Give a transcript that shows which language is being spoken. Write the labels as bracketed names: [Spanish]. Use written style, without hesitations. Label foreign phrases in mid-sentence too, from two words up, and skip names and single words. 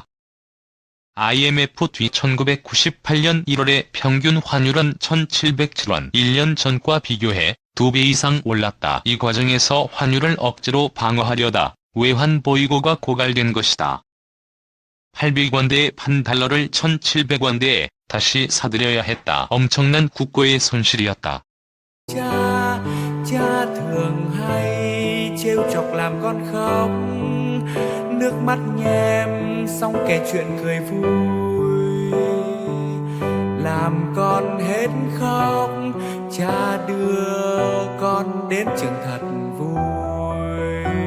[Korean] IMF 뒤 1998년 1월에 평균 환율은 1707원, 1년 전과 비교해 2배 이상 올랐다. 이 과정에서 환율을 억지로 방어하려다 외환 보유고가 고갈된 것이다. 800원대에 판 달러를 1700원대에 다시 사들여야 했다. 엄청난 국고의 손실이었다. [Vietnamese] Cha thường hay trêu chọc làm con khóc, nước mắt nhem xong kể chuyện cười vui. làm con hết khóc, cha đưa con đến trường thật vui.